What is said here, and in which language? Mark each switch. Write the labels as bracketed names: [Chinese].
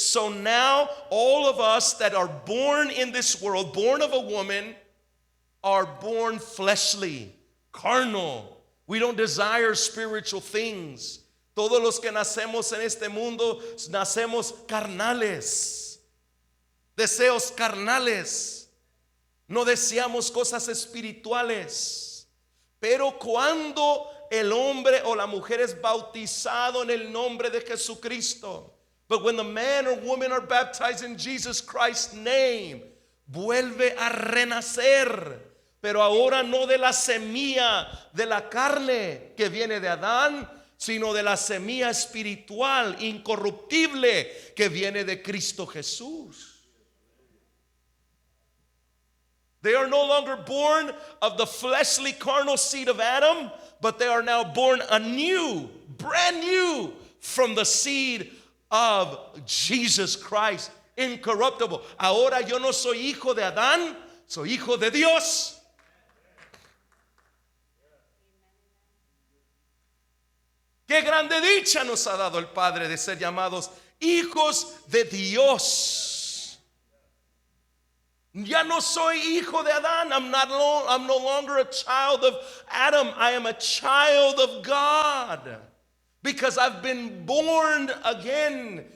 [English] So now all of us that are born in this world, born of a woman, are born fleshly, carnal. We don't desire spiritual things. [Spanish] Todos los que nacemos en este mundo, nacemos carnales. Deseos carnales. No deseamos cosas espirituales. Pero cuando el hombre o la mujer es bautizado en el nombre de Jesucristo, [English] but when the man or woman are baptized in Jesus Christ's name, [Spanish] vuelve a renacer. Pero ahora no de la semilla de la carne que viene de Adán, sino de la semilla espiritual incorruptible que viene de Cristo Jesús. [English] They are no longer born of the fleshly carnal seed of Adam, but they are now born anew, brand new, from the seed of Jesus Christ, incorruptible. [Spanish] Ahora yo no soy hijo de Adán, soy hijo de Dios. Qué grande dicha nos ha dado el Padre de ser llamados hijos de Dios. Ya no soy hijo de Adán. [English] I'm no longer a child of Adam. I am a child of God. Because I've been born again.